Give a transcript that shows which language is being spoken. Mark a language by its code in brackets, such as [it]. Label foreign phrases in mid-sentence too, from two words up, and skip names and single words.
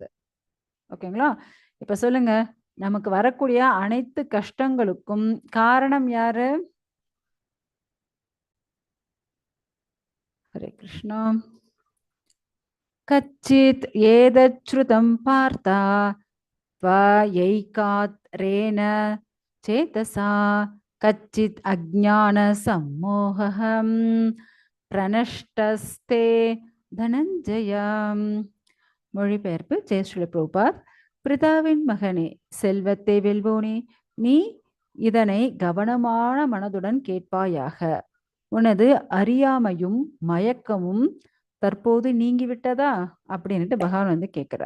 [ta] ஓகேங்களா? இப்ப சொல்லுங்க, நமக்கு வரக்கூடிய அனைத்து கஷ்டங்களுக்கும் காரணம் யாரு? [sa] हरे कृष्ण. कच्चिद् एतच्छ्रुतं पार्थ त्वयैकात्रेण चेतसा कच्चित् अज्ञानसम्मोहः प्रणष्टस्ते धनञ्जय. [ta] மொழிபெயர்ப்பு ஜெய் ஸ்ரீல பிரபுபாத். பிரிதாவின் மகனே, செல்வத்தை வெல்வோனே, நீ இதனை கவனமான மனதுடன் கேட்பாயாக. உனது அறியாமையும் மயக்கமும் தற்போது நீங்கிவிட்டதா அப்படின்னுட்டு பகவான் வந்து கேட்கிறார்.